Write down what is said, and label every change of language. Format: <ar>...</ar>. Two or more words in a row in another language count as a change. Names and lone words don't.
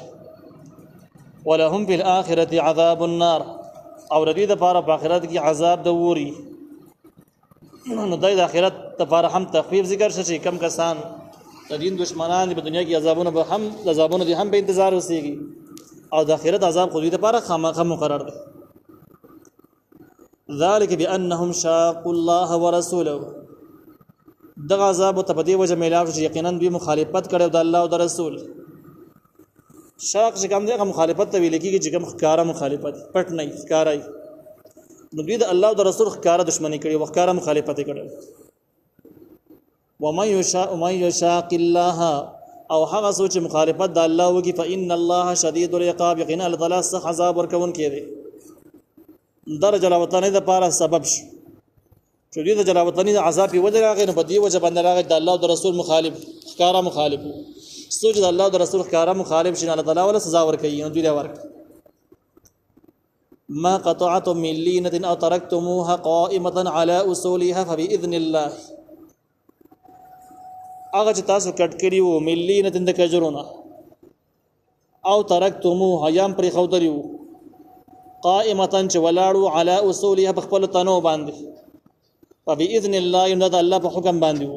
<ar>ولهم فی الاخرة عذاب النار،</ar> <ps>او ردی د پاره په آخرت کې عذاب د ووري. نو دای د آخرت لپاره هم تخفیف ذکر شي، کم کسان د دین دشمنان په دنیا کې عذابونه به هم عذابونه دي هم په انتظار اوسېږي، او د آخرت عذاب خو دې لپاره خامخا مقرر دی.</ps> <ar>ذلك بانهم شاقوا الله ورسوله،</ar> <ps>دغه عذاب ته په دې وجه میلاو چې یقینا دوی مخالفت کړي د الله او د رسول. شاق چې کوم دغه مخالفت ته ویل کېږي چې کوم ښکاره مخالفت پټ نه ښکاره، نو دوی د الله او د رسول ښکاره دښمني کړي او ښکاره مخالفت کړي.</ps> <ar>ومن يشاق الله،</ar> <ps>او هغه څوک چې مخالفت د الله وکړي</ps> <ar>فإن الله شدید العقاب،</ar> <ps>یقینا الله تعالی سخت عذاب ورکوونکی دی. در جلاوطنۍ دپاره سبب شو چې دوی د جلاوطنۍ د عذاب په وجه راغی، نو په دې وجه باندې راغی د الله او د رسول مخالف ښکاره مخالف و. څوک چې د الله او د رسول ښکاره مخالف شي، الله تعالی ولا سزا ورکوي، نو دوی له ورکړي.</ps> <ar>ما قطعتم من لینة او ترکتموها قائمة على اصولها فبإذن الله،</ar> <ps>هغه چې تاسو کټ کړي وو ملینة د کجرونه او ترکتموها یم پرې ښودلي وو قائمة چې ولاړو</ps> <ar>على اصولها</ar> <ps>په خپلو تنو باندې،</ps> <ar>فبإذن الله</ar> <ps>نو د الله په حکم باندې وو.</ps>